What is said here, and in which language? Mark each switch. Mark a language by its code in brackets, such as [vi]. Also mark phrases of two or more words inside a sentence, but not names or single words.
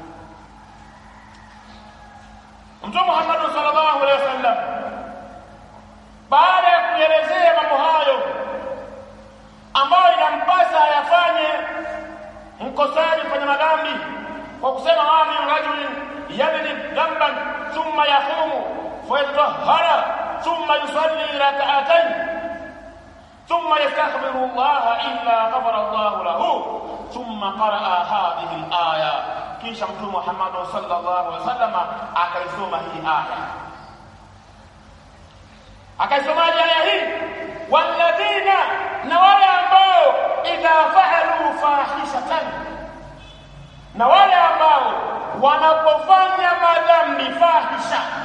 [sw] Mtume Muhammad [ar] صلى الله عليه وسلم [sw] baada ya kuelezea mambo hayo ambayo inampasa ayafanye mkosaji mfanya madhambi, kwa kusema [ar] وما من رجل يذنب ذنبا ثم يقوم فيتطهر ثم يصلي ركعتين ثم يستغفر الله إلا غفر الله له. ثم قرأ هذه الآية. [sw] kisha Mtume Muhammad [ar] صلى الله عليه وسلم [sw] akaisoma hii aya. Akaisoma aya hii, walladhina, na wale ambao [ar] إذا فعلوا فاحشة, [sw] na wale ambao wanapofanya madhambi fahisha,